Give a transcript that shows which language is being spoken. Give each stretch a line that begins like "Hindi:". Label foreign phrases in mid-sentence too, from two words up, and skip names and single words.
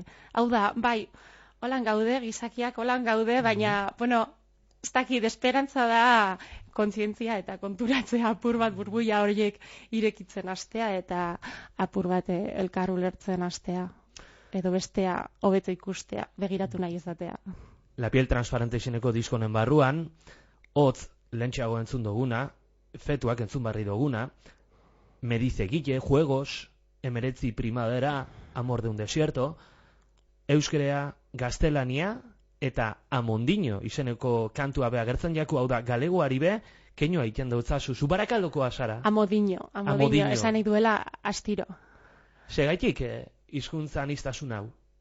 Basque: Hau da, bai, holan gaude, gizakiak holan gaude, baina, ez dakit, esperantza da kontzientzia eta konturatzea apur bat burbuila horiek irekitzen hastea eta apur bat elkar ulertzen hastea edo bestea hobeto ikustea, begiratu nahi izatea. La piel transparente izeneko diskonen barruan, hotz lentxeago entzun duguna, fetuak entzun barri duguna,
Spanish: me dice Guille, juegos, emeretzi primavera, amor de un desierto,
Basque: euskera, gaztelania, eta Amondino izeneko kantua be agertzen jaku, hau da, galegoari be, keinoa iten dautzazu, zu Barakaldokoa zara? Amodino, esan nahi duela astiro. Segaitik hizkuntza aniztasun hau?